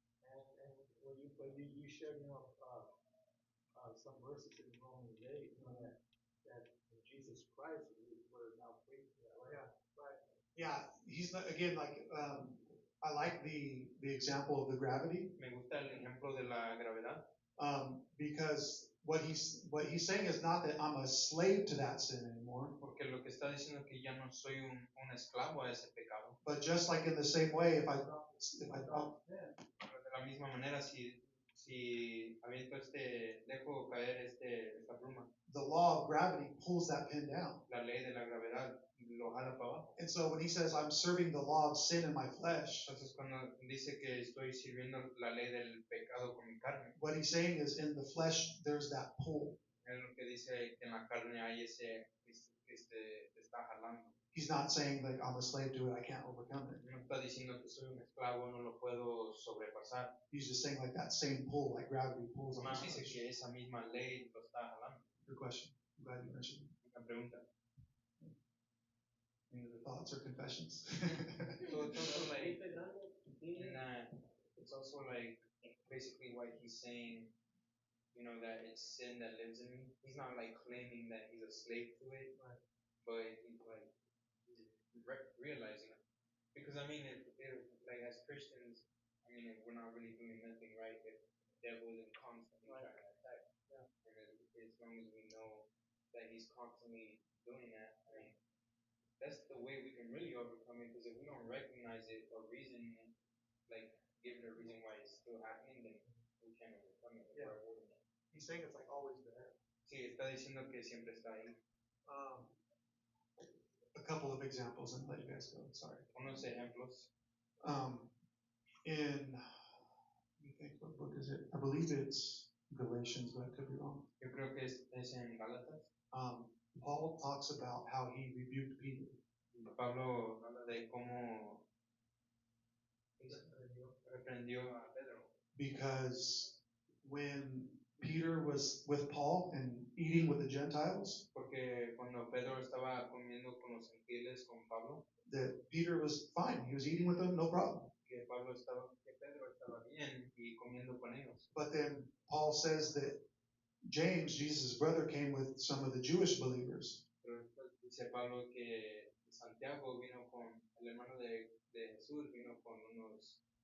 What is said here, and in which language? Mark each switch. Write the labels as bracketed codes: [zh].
[en] And when you shared, some verses in Romans 8, that in Jesus Christ we're now free from that, right? Yeah, right. Yeah, he's not, again, like, I like the example of the gravity, [es] Me gusta el ejemplo de la gravedad, [en] because what he's saying is not that I'm a slave to that sin anymore, [es] porque lo que está diciendo es que ya no soy un esclavo a ese pecado. [en] but just like in the same way, if I [es] Pero de la misma manera, si aviento dejo caer esta pluma, [en] the law of gravity pulls that pin down. [es] la ley de la gravedad lo jala para abajo. [en] And so when he says I'm serving the law of sin in my flesh, [es] Entonces cuando dice que estoy sirviendo la ley del pecado con mi carne, [en] what he's saying is in the flesh there's that pull. [es] es lo que dice que en la carne hay ese que te está jalando. [en] He's not saying like I'm a slave to it, I can't overcome it. [es] No está diciendo que soy un esclavo, no lo puedo sobrepasar. [en] He's just saying like that same pull, like gravity pulls on [es] Más [en] his [es] dice [en] flesh. [es] que esa misma ley lo está jalando. [en] Good question. I'm glad you mentioned it. [es] Una pregunta. [en] Any other thoughts or confessions? So it's also like, it's also like basically what he's saying, that it's sin that lives in me. He's not like claiming that he's a slave to it, Right. but he's like realizing it. Because I mean, if like as Christians, I mean, if we're not really doing nothing right, if the devil isn't constantly Right. trying to attack, Yeah. and as long as we know that he's constantly doing that, I mean, that's the way we can really overcome it. Because if we don't recognize it or reason it, like give it a reason why it's still happening, then we can't overcome it. Yeah. We're avoiding it. He's saying it's like always there. [es] Sí, está diciendo que siempre está ahí. [en] A couple of examples and let you guys go. Sorry. [es] Unos ejemplos. [en] In, let me think, what book is it? I believe it's Galatians, but I could be wrong. [es] Yo creo que es en Gálatas. [en] Paul talks about how he rebuked Peter. [es] Pablo habla de cómo reprendió a Pedro. [en] Because when Peter was with Paul and eating with the Gentiles, [es] Porque cuando Pedro estaba comiendo con los gentiles con Pablo, [en] that Peter was fine. He was eating with them, no problem. [es] que Pedro estaba bien y comiendo con ellos. [en] But then Paul says that James, Jesus' brother, came with some of the Jewish believers. [es] Pero dice Pablo que Santiago vino con el hermano de Jesús, vino con unos